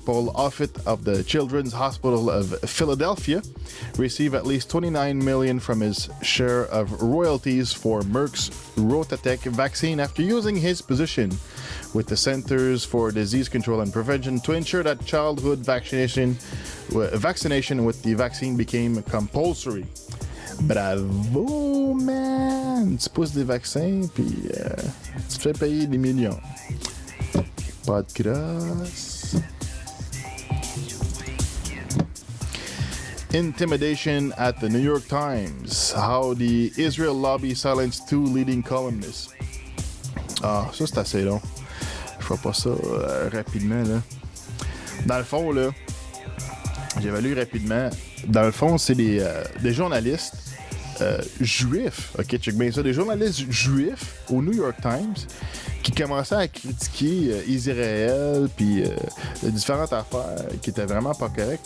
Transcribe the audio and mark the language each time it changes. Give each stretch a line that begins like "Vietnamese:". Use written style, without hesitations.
English: Paul Offit of the Children's Hospital of Philadelphia received at least 29 million from his share of royalties for Merck's Rotatech vaccine after using his position with the Centers for Disease Control and Prevention to ensure that childhood vaccination with the vaccine became compulsory.
French: Bravo, man! Tu pousses des vaccins, puis tu te fais payer des millions. Pas de crasse.
English: Intimidation at the New York Times. How the Israel lobby silenced 2 leading columnists.
French: Ah, ça c'est assez long. Je ferai pas ça rapidement, là. Dans le fond, là, j'avais lu rapidement. Dans le fond, c'est des journalistes juifs. Ok, check bien ça. Des journalistes juifs au New York Times qui commençaient à critiquer Israël puis différentes affaires qui étaient vraiment pas correctes.